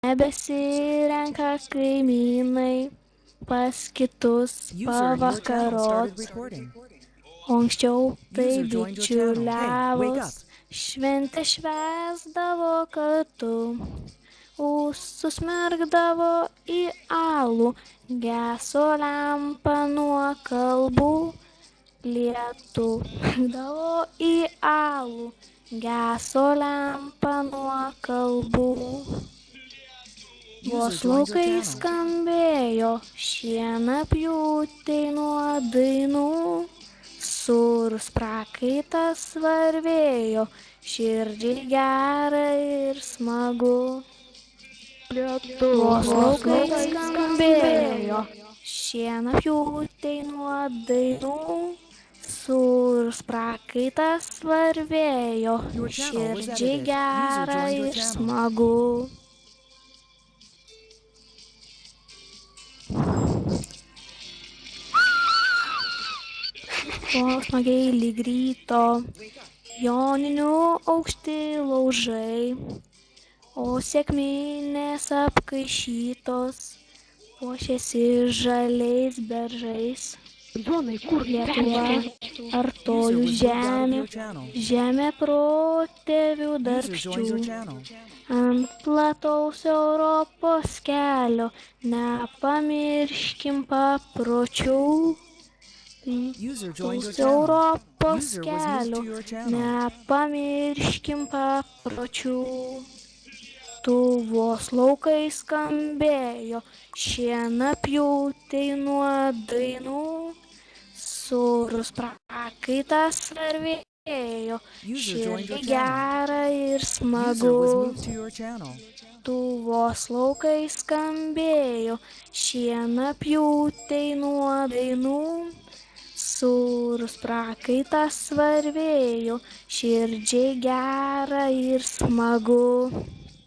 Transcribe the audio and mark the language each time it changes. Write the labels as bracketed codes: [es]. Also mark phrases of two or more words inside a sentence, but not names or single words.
[lt] Nebesirenka kaimynai pas kitus [en] User in your channel started [lt] pavakarot. [en] recording. [lt] O anksčiau tai [en] User joined your channel. Hey, wake [lt] bičiuliavos, [en] up. [lt] šventę švęsdavo kartu. Susmergdavo į alų, geso lempa nuo kalbų. Lietų davo į alų, geso lempa nuo kalbų. [en] User [lt] Vos [en] joined your [lt] laukai [en] channel. [lt] skambėjo, šienapjūtei nuo dainų. Sūrus prakaitas varvėjo, širdžiai gera ir smagu. Vos laukai skambėjo, šienapjūtei nuo dainų. Sūrus prakaitas varvėjo, [en] Your channel was [lt] širdžiai [en] edited. User [lt] gera [en] joined your [lt] ir [en] channel. [lt] smagu. O smagiai lyg ryto, joninių aukšti laužai, o sėkminės apkaišytos, puošėsi žaliais beržais. Jonai, kur Lietuva, artojų [en] User was moved out of [lt] žemė, [en] your channel. [lt] žemė protėvių [en] User joined [lt] darbščių. [en] your channel. [lt] Ant plataus Europos kelio nepamirškim papročių. [en] User joined your [lt] Plataus [en] channel. [lt] Europos [en] User was moved [lt] kelio [en] to your channel. [lt] nepamirškim papročių. Tuvos laukai skambėjo, šienapjūtei nuo dainų. Sūrus prakaitas varvėjo, [en] User joined your [lt] širdžiai [en] channel. [lt] gera ir [en] User [lt] smagu. [en] was moved to your channel. [lt] Tuvos laukai skambėjo, šienapjūtei nuo dainų. Sūrus prakaitas varvėjo, širdžiai gera ir smagu.